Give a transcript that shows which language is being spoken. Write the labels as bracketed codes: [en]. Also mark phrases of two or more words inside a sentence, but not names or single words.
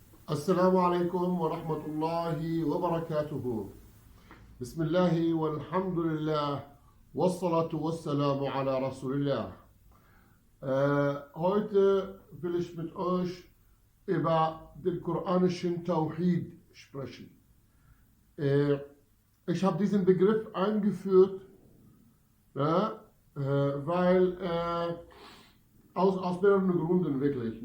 [ar] السلام عليكم ورحمة الله وبركاته. بسم الله والحمد لله والصلاة والسلام على رسول الله. [de] Heute will ich mit euch über den koranischen Tauhid sprechen. Ich habe diesen Begriff eingeführt, weil aus mehreren Gründen wirklich.